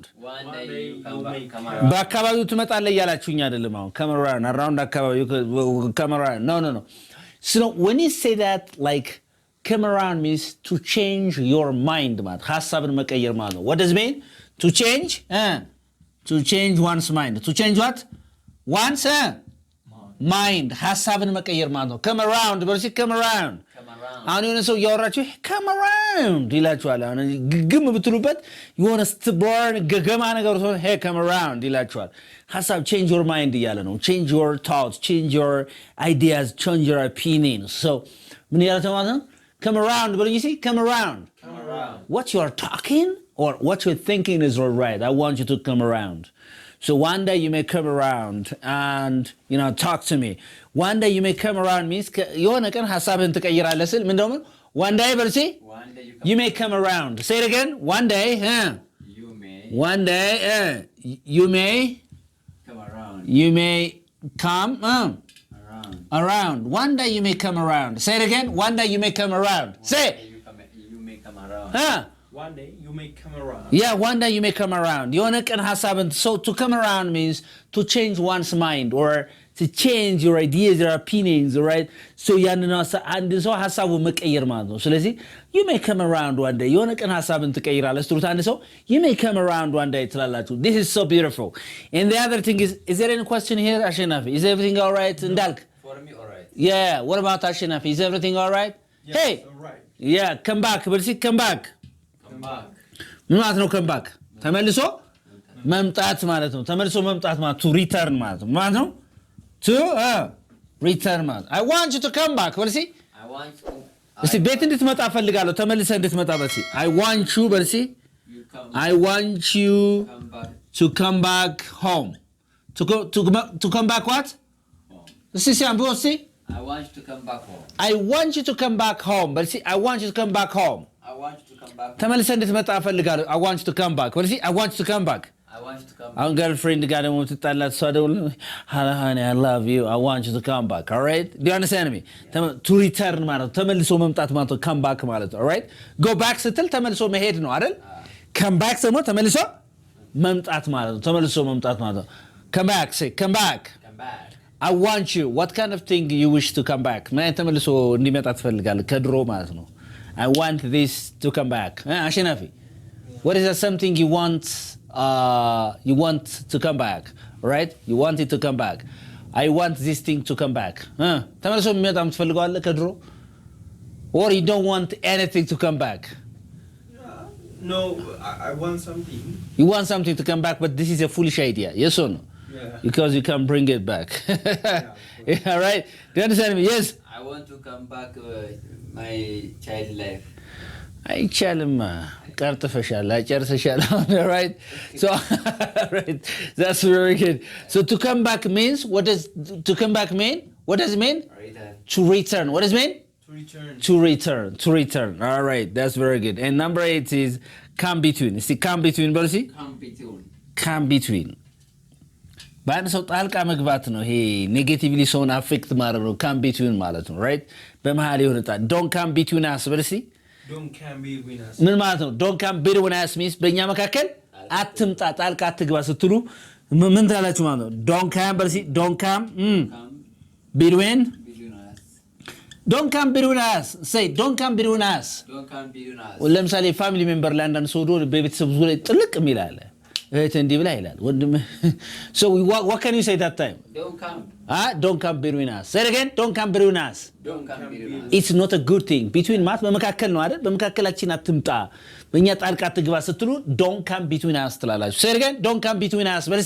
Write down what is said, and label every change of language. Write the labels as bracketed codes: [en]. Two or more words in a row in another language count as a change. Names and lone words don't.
[en] One day you come around. [am] በአካባቢው ትመጣለህ እያላችሁኝ አይደለም አሁን [en] come around around አካባቢው come around no so when you say that like come around means to change your mind [am] ማለት ሐሳብን መቀየር ማለት ነው. [en] What does it mean? To change one's mind. To change what? One's mind. [am] ሐሳብን መቀየር ማለት ነው. [en] Come around በርሲ come around. [am] አሁን የሆነ ሰው እያወራችሁ [en] come around [am] ይላችኋል። አሁን ግግም ብትሉበት የሆነ ስትቦርን ገገማ ነገር ሆነ [en] hey come around [am] ይላችኋል። ሐሳብ [en] change your mind [am] እያለ ነው. [en] Change your thoughts, change your ideas, change your opinions. [am] So ምን ያለ ማለት ነው? [en] Come around but you see come around. What you are talking or what you're thinking is all right. I want you to come around. So one day you may come around and talk to me. One day you may come around means [am] የሆነ ቀን ሐሳብህን ትቀይራለህ ስል ምን እንደሆነ [en] one day በርሲ you may come around. Say it again. One day one day you may Come around. you may come around. One day you may come around. Say it again. One day you may come around. Say You may come around. One day you may come around. Yeah, one day you may come around. [am] የሆነ ቀን ሐሳብን [en] so to come around means to change one's mind or to change your ideas, your opinions, right? [am] So ያንን አንድ ሰው ሐሳቡን መቀየር ማለት ነው. [en] ስለዚህ you may come around one day. [am] የሆነ ቀን ሐሳብን ትቀይራለህ ስትሉት አንድ ሰው [en] you may come around one day [am] ትላላችሁ. [en] This is so beautiful. And the other thing is there any question here, አሸናፊ? Is everything all right? [am] እንዳልክ? [en] For me, all right. Yeah, what about አሸናፊ? Is everything all right? Yes, Hey. all right. Yeah, come back. በርሲ come back. Come back. [am] ምን ማለት ነው [en] come back? [am] ተመልሶ መምጣት ማለት ነው. ተመልሶ መምጣት ማለት [en] to return [am] ማለት ነው. ማለት ነው [en] to return [am] ማለት. [en] I want you to come back. በርሲ I want you. [am] እስቲ ቤት እንድትመጣ ፈልጋለሁ. ተመልሰህ እንድትመጣ በርሲ. [en] I want you በርሲ. You come. I want you Come back. to come back home. To come back what? Home. [am] እስቲ ሲያምቡ እስቲ. [en] I want you to come back home. I want you to come back home. በርሲ I want you to come back home. I want you to come back. [am] ተመልሰህ እንድትመጣ ፈልጋለሁ. [en] I want you to come back. በርሲ I want you to come back. I want you to come back. [am] አሁን girlfriend ጋር ደግሞ ትጣላት እሷ ደውል [en] honey I love you I want you to come back. All right? Do you understand me? To return [am] ማለት ተመልሶ መምጣት ማለት ነው. [en] come back [am] ማለት ነው. [en] All right? go back [am] ስትል ተመልሶ መሄድ ነው አይደል? [en] come back [am] ደግሞ ተመልሶ መምጣት ማለት ነው. ተመልሶ መምጣት ማለት ነው. [en] come back. Say come back. Come back. I want you. What kind of thing you wish to come back? [am] ምን ተመልሶ እንዲመጣ ትፈልጋለህ? ከድሮ ማለት ነው. [en] I want this to come back. አሸናፊ what is that something you want to come back, right? You want it to come back. I want this thing to come back. [am] ተመልሶ የሚመጣ የምትፈልገዋለህ ከድሮ [en] or you don't want anything to come back? No, I want something. You want something to come back but this is a foolish idea. Yes or no? Yeah. Because you can't bring it back. Yeah, right? Do you understand me? Yes. I want to come back my child life. [am] አይቻልም ቀርጥፈሻል አጨርሰሻል. [en] Right? So right, that's very good. So to come back means what does to come back mean? What does it mean? Return. To return. What does it mean? To return. To return. All right, that's very good. And number 8 is come between. See come between [am] በሉ እስኪ. [en] Come between. come between [am] በአንድ ሰው ጣልቃ መግባት ነው። ይሄ ኔጌቲቭሊ ሰውን አፌክት ማድረግ ነው [en] come between [am] ማለት ነው። right? በመሃል የሆነ ጣል [en] don't come between us [am] በሉ እስኪ. [en] Don't come between us. [am] ምን ማለት ነው? [en] don't come between us means [am] በእኛ መካከል አትምጣ ጣልቃ አትግባ ስትሉ ምን ትላላችሁ ማለት ነው? [en] don't come [am] በሉ እስኪ. [en] don't come between us. don't come between us. Say don't come between us. Don't come between us. [am] ለምሳሌ [en] family member [am] ላይ አንዳንድ ሰው በቤተሰብ ዙሪያ ጥልቅ የሚል አለ። እህት እንዲህ ብላ ይላል ወንድም. [en] So what can you say that time? Don't come. Don't come between us. Say it again. Don't come between us. Don't come between us. It's not a good thing. Between [am] ማለት በመካከል ነው አይደል? በመካከላችን አትምጣ በእኛ ጣልቃ አትግባ ስትሉ [en] don't come between us ትላላችሁ. Say it again. Don't come between us. [am] በል እስኪ.